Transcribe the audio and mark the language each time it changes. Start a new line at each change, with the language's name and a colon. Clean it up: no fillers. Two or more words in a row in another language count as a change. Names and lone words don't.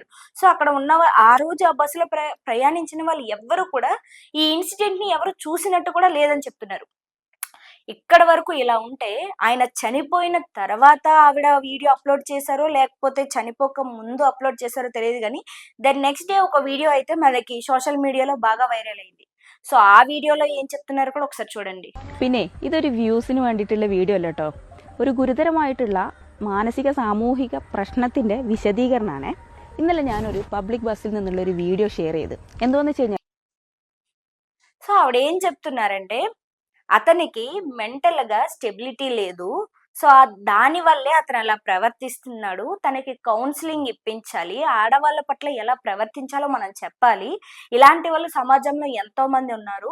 Telugu: సో అక్కడ ఉన్న ఆ రోజు ఆ బస్సులో ప్రయాణించిన వాళ్ళు ఎవ్వరు కూడా ఈ ఇన్సిడెంట్ ని ఎవరు చూసినట్టు కూడా లేదని చెప్తున్నారు. ఇక్కడ వరకు ఇలా ఉంటే ఆయన చనిపోయిన తర్వాత ఆవిడ
English: video upload
Telugu: చేశారో లేకపోతే చనిపోక ముందు అప్లోడ్ చేశారో తెలియదు. కానీ
English: then next day
Telugu: ఒక వీడియో అయితే మనకి
English: social media
Telugu: బాగా వైరల్ అయింది. సో ఆ వీడియోయిల్ ఏం చెప్తున్నారు కూడా ఒకసారి చూడండి.
Malayalam: പിന്നെ ഇതൊരു വ്യൂസിന് വേണ്ടിയിട്ടുള്ള വീഡിയോ അല്ല കേട്ടോ, ഒരു ഗുരുതരമായിട്ടുള്ള മാനസിക സാമൂഹിക പ്രശ്നത്തിൻ്റെ വിശദീകരണമാണ്. ഇന്നലെ ഞാനൊരു
English: public bus
Malayalam: നിന്നുള്ളൊരു വീഡിയോ ഷെയർ ചെയ്ത് എന്തോന്ന് വെച്ച് കഴിഞ്ഞാൽ,
Telugu: సో ఆవిడ ఏం చెప్తున్నారంటే అతనికి
English: mental ga stability
Telugu: లేదు. సో దాని వల్లే అతను అలా ప్రవర్తిస్తున్నాడు. తనకి కౌన్సిలింగ్ ఇప్పించాలి, ఆడవాళ్ళ పట్ల ఎలా ప్రవర్తించాలో మనం చెప్పాలి. ఇలాంటి వాళ్ళు సమాజంలో ఎంతో మంది ఉన్నారు.